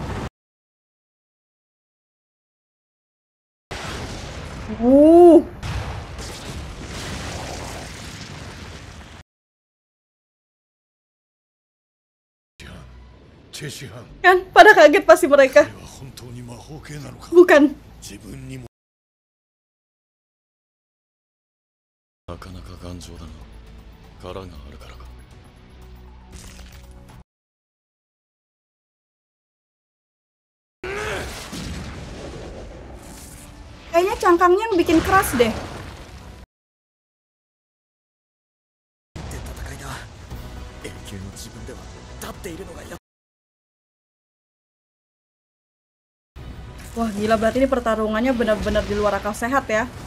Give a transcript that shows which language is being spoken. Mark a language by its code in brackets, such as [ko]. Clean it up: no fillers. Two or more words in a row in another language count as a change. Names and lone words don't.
[id] Kan, pada kaget pasti mereka. Bukan. [ja] なかなか頑丈だな。殻があるからか。 [id] Kayaknya cangkangnya yang bikin keras deh. Wah gila, berarti ini pertarungannya benar-benar di luar akal sehat ya.